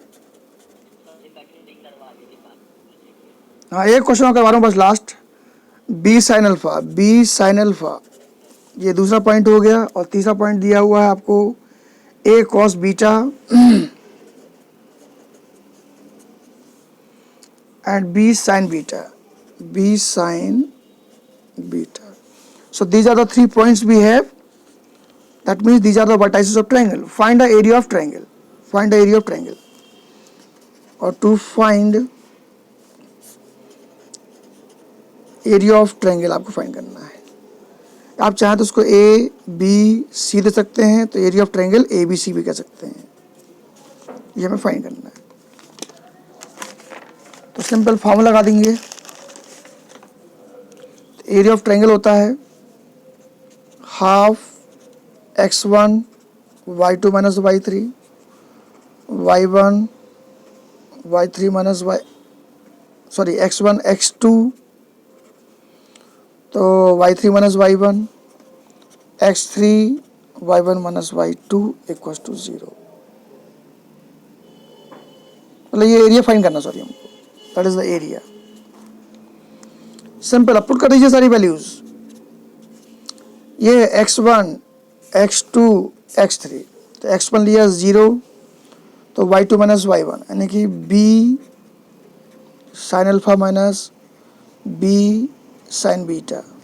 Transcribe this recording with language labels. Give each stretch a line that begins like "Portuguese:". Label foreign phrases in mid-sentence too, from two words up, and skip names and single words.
Hindi: हाँ एक क्वेश्चन करवा रहा हूँ बस लास्ट,
English: b sine alpha, b sine alpha
Hindi: ये दूसरा पॉइंट हो गया, और तीसरा पॉइंट दिया हुआ है आपको
English: a cos beta and b sine beta, b sine beta. So these are the 3 points we have. That means these are the vertices of triangle. Find the area of triangle. Find the area of triangle. और to find area of triangle
Hindi: आपको फाइंड करना है। आप चाहें तो उसको ए बी सी दे सकते हैं, तो
English: area of triangle a b c
Hindi: भी कह सकते हैं। ये हमें फाइंड करना है, तो सिंपल फॉर्मूला लगा देंगे।
English: area of triangle
Hindi: होता है
English: half x1 y2 minus y3 y1 y3 minus x1 x2 तो y3 minus y1 x3 y1 minus y2 equals to 0.
Hindi: मतलब ये एरिया फाइंड करना, सॉरी हमको,
English: that is the area.
Hindi: सिंपल अब पुट कर दीजिए सारी वैल्यूज। ये x1 x2 x3, तो x1 लिया 0 तो
English: y2 minus y1
Hindi: यानी कि
English: b sine alpha minus b sine beta